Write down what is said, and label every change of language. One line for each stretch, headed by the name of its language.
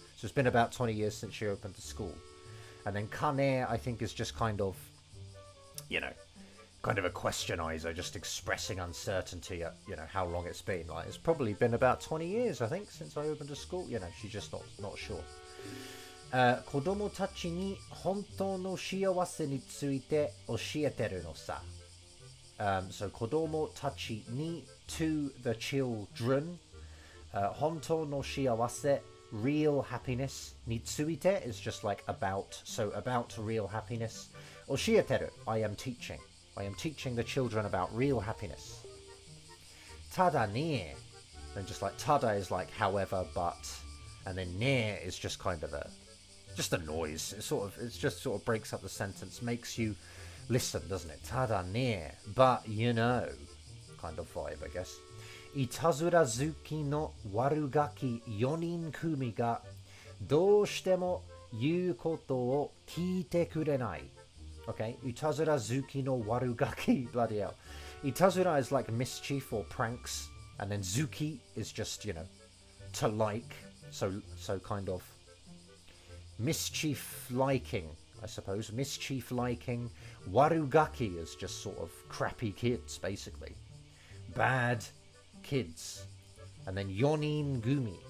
English: So it's been about 20 years since she opened the school. And then kane, I think, is just kind of, you know, kind of a questionizer, just expressing uncertainty at, you know, how long it's been. Like, it's probably been about 20 years, I think, since I opened a school. You know, she's just not sure.
Japanese: 子供たちに本当の幸せについて教えてるのさ。
English: So 子供たちに to the children.
Japanese: 本当の幸せ
English: real happiness. について is just like about. So about real happiness. 教えてる I am teaching. I am teaching the children about real happiness. ただね then just like tada is like however, but, and then ne is just kind of just a noise. It just sort of breaks up the sentence, makes you listen, doesn't it? Tada ne, but you know, kind of vibe, I guess.
Japanese: いたずら好きの悪ガキ4人組がどうしても言うことを聞いてくれない。
English: Okay,
Japanese: いたずら好きの悪ガキ
English: bloody hell. いたずら is like mischief or pranks, and then zuki is just, you know, to like, so kind of mischief liking, I suppose. Mischief liking. Warugaki is just sort of crappy kids, basically. Bad kids. And then yonin gumi.